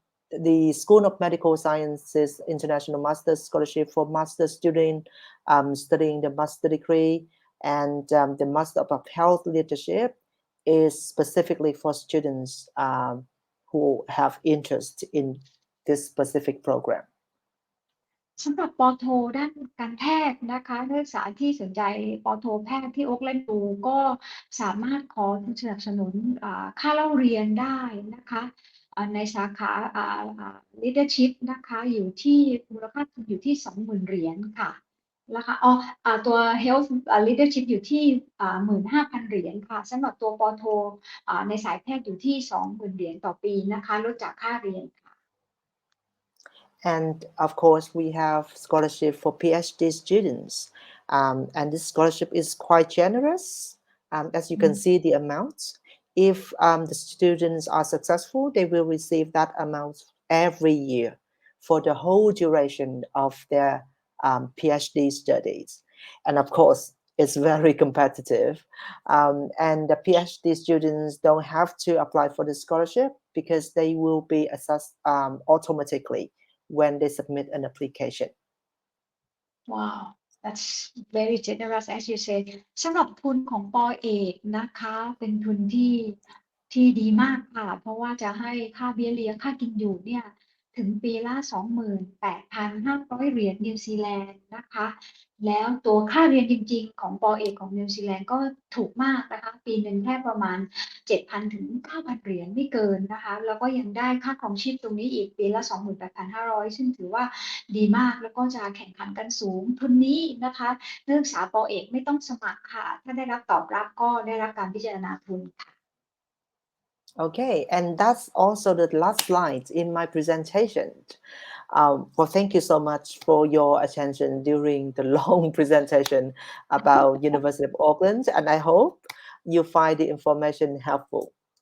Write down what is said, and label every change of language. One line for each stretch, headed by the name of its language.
English: The School of Medical Sciences International Master Scholarship for master student studying the master degree, and the Master of Health Leadership is specifically for students who have interest in this specific program.
Thai: สำหรับปโทด้านการแพทย์นะคะนักศึกษาที่สนใจปโทแพทย์ที่โอ๊กแลนด์ยูก็สามารถขอทุนสนับสนุนค่าเล่าเรียนได้นะคะในสาขา leadership นะคะอยู่ที่มูลค่าทุนอยู่ที่ 20,000 เหรียญค่ะนะคะตัว health leadership อยู่ที่ 15,000 เหรียญค่ะสำหรับตัวปโทในสายแพทย์อยู่ที่ 20,000 เหรียญต่อปีนะคะลดจากค่าเรียนค่ะ
English: And of course, we have scholarship for PhD students. And this scholarship is quite generous. As you can see the amount. If the students are successful, they will receive that amount every year for the whole duration of their PhD studies. And of course, it's very competitive. And the PhD students don't have to apply for the scholarship because they will be assessed automatically when they submit an application. Wow, that's very generous as you said.
Thai: สำหรับทุนของปอเอกนะคะเป็นทุนที่ดีมากค่ะเพราะว่าจะให้ค่าเบี้ยเลี้ยงค่ากินอยู่เนี่ยถึงปีละ 28,500 เหรียญนิวซีแลนด์นะคะแล้วตัวค่าเรียนจริงๆของปอเอกของนิวซีแลนด์ก็ถูกมากนะคะปีหนึ่งแค่ประมาณ 7,000 ถึง 9,000 เหรียญไม่เกินนะคะแล้วก็ยังได้ค่าครองชีพตรงนี้อีกปีละ 28,500 ซึ่งถือว่าดีมากแล้วก็จะแข่งขันกันสูงทุนนี้นะคะนักศึกษาปอเอกไม่ต้องสมัครค่ะถ้าได้รับตอบรับก็ได้รับการพิจารณาทุนค่ะ
English: Okay, and that's also the last slide in my presentation. Well, thank you so much for your attention during the long presentation about University of Auckland, and I hope you find the information helpful.